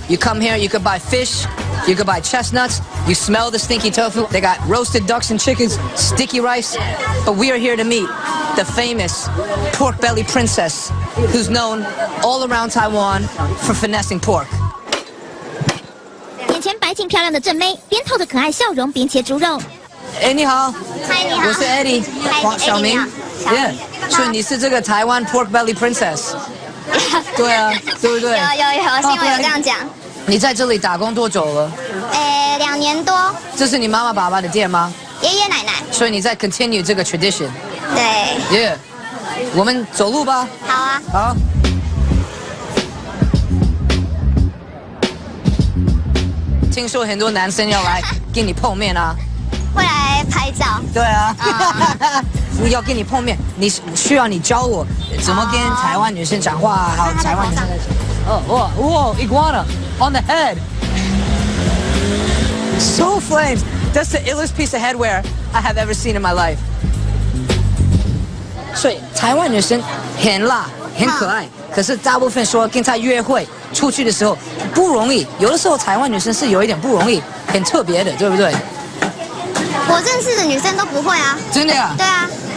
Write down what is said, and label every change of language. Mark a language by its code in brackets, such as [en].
[en] You come here, you could buy fish, you could buy chestnuts, you smell the stinky tofu. They got roasted ducks and chickens, sticky rice. But we are here to meet the famous pork belly princess, who's known all around Taiwan for finessing pork. [zh] 眼前白净漂亮的正妹，边透着可爱笑容，边切猪肉。哎，你好，嗨，你好，我是 Eddie， 黄小明。 Yeah， 所以你是这个台湾 pork belly princess。对啊，对不对？有，新闻有这样讲。你在这里打工多久了？2年多。这是你妈妈爸爸的店吗？爷爷奶奶。所以你在 continue 这个 tradition。对。 Yeah， 我们走路吧。好啊。好。听说很多男生要来跟你碰面啊。会来拍照。对啊。要跟你碰面，需要你教我怎么跟台湾女生讲话，还有台湾女生。 [en] 哦，哇 iguana on the head, so flames. That's the illest piece of headwear I have ever seen in my life. [zh] 所以台湾女生很辣，很可爱，可是大部分说跟她约会出去的时候不容易，有的时候台湾女生是有一点不容易，很特别的，对不对？我认识的女生都不会啊。真的呀？对啊。